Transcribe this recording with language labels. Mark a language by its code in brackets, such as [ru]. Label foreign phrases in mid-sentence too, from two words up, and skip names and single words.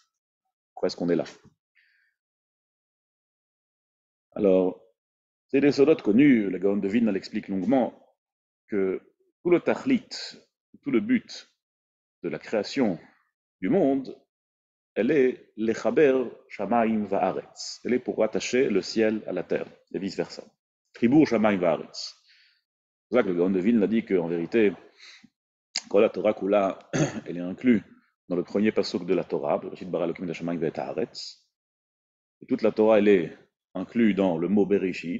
[fr] Pourquoi est-ce qu'on est là? Alors, c'est des sodotes connus, la Gaon de Vilna l'explique longuement, que tout le tachlit, tout le but de la création du monde, elle est [he] לחבר שמים וארץ. [fr] Elle est pour rattacher le ciel à la terre, et vice-versa. [he] חיבור שמים וארץ. [fr] C'est pour ça que le Gaon de Vilna dit qu'en vérité, quand la [he] תורה כולה, [fr] elle est inclue dans le premier pasuk de la Torah, [he] בראשית ברא אלוקים את השמים ואת הארץ. [fr] Et toute la Torah, elle est inclue dans le mot Bereshit.